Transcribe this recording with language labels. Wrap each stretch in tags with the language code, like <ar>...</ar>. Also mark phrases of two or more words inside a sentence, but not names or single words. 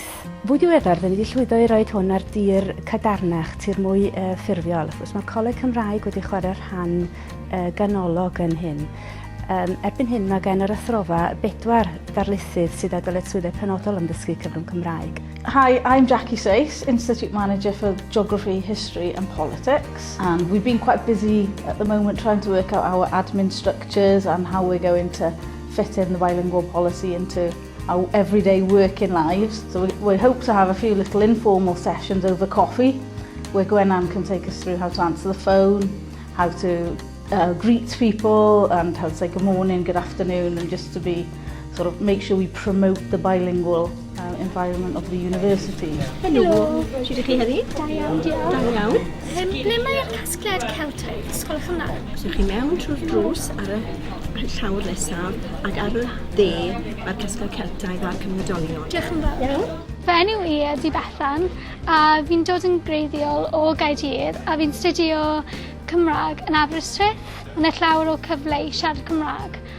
<cy>Fwy diweddar, da ni wedi llwyddo i roed hwn ar dir cadarnach, tir mwy ffurfiol. Mae Coleg Cymraeg wedi chwarae rhan ganolog yn hyn. Erbyn hyn mae gen yr athrofa 4 darlithydd sydd â dyletswyddau penodol am ddysgu cyfrwng Cymraeg.</cy> <en>Hi, I'm Jackie Sace, Institute Manager for Geography, History and Politics. And we've been quite busy at the moment trying to work out our admin structures and how we're going to fit in the bilingual policy into our everyday working lives. So we hope to have a few little informal sessions over coffee where Gwennan can take us through how to answer the phone, how to greet people and how to say good morning, good afternoon, and just to be make sure we promote the bilingual environment of the university.</en> <cy>Helo, sut ydych chi heddi? Da iawn, diolch. Da iawn. Ble mae'r casgliad Celtaidd, ysgol Cymraeg? So chi mewn trwy'r drws ar y llawr nesaf ac ar y dde mae'r casgliad Celtaidd a'r cymrydolion. Diolch yn fawr. Iawn. Fy enw i ydi Bethan a fi'n dod yn greiddiol o Gaerdydd a fi'n studio Cymraeg yn Aberystwyth, yn y llawer o cyfle i siarad Cymraeg.</cy>